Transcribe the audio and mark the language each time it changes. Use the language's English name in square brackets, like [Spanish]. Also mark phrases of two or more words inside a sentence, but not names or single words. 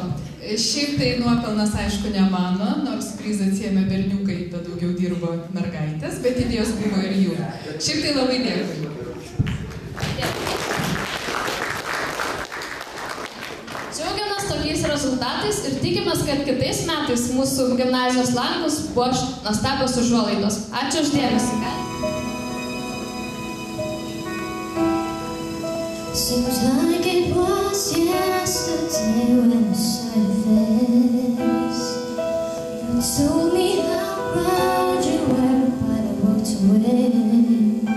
[Lithuanian] Šiaip tai nuopelnas, aišku, ne mano, nors prizą atsiėmė berniukai, bet daugiau dirbo mergaitės, bet idėjos buvo ir jų. Šiaip tai labai dėkui. Džiaugiamės tokiais rezultatais ir tikimės, kad kitais metais mūsų gimnazijos langus puoš nuostabios užuolaidos. Ačiū už dėmesį. [English] Seems like it was yesterday when I saw your face. You told me how proud you were, but I walked away.